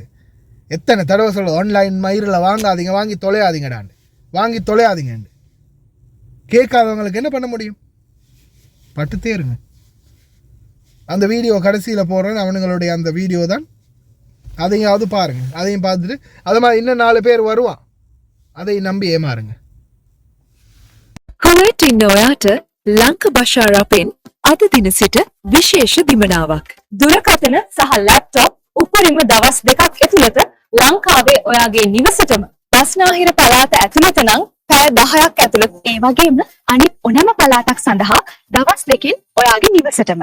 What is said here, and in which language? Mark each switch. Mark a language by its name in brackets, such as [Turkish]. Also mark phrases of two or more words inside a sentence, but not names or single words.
[Tamil] எத்தனை தடவை சொல்கிறது, ஆன்லைன் மயிரில் வாங்காதீங்க, வாங்கி தொலையாதீங்கன்னு. கேட்காதவங்களுக்கு என்ன பண்ண முடியும்? பட்டுத்தே இருங்க. அந்த வீடியோ கடைசியில் போடுறேன், அவனுங்களுடைய அந்த வீடியோ தான். அதையாவது பாருங்கள். அதையும் பார்த்துட்டு அது மாதிரி இன்னும் 4 பேர் வருவான், அதை நம்பி ஏமாறுங்க. [Sinhala] කුවේටින් ඔයාට ලංක භාෂාවෙන් අද දින සිට විශේෂ දිමනාවක්. දුරකථන සහ ලැප්ටොප් උපරිම දවස් 2ක් ඇතුළත ලංකාවේ ඔයාගේ නිවසටම බස්නාහිර පළාත ඇතුළත නම් පැය 10ක් ඇතුළත, ඒ වගේම අනිත් ඕනෑම පළාතක් සඳහා දවස් 2කින් ඔයාගේ නිවසටම.